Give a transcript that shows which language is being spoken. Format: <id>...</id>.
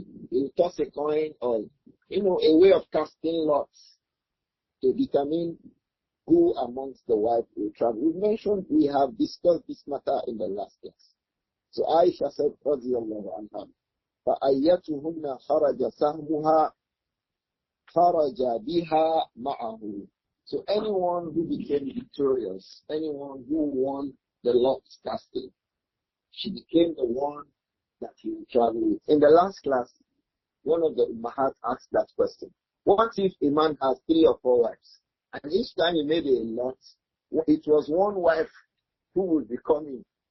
<en>He will toss a coin or, a way of casting lots to determine who amongst the wives will travel. We have discussed this matter in the last class. So Āishah said, radiyallahu anha,</en> <ar>فَأَيَّتُهُنَّ خَرَجَ سَهْمُهَا خَرَجَ بِهَا مَعَهُ.</ar> <en>So anyone who became victorious, anyone who won the lot casting, she became the one that he would travel with. In the last class, one of the Ummahat asked that question. What if a man has 3 or 4 wives? And each time he made a lot, it was one wife who would be coming.</en>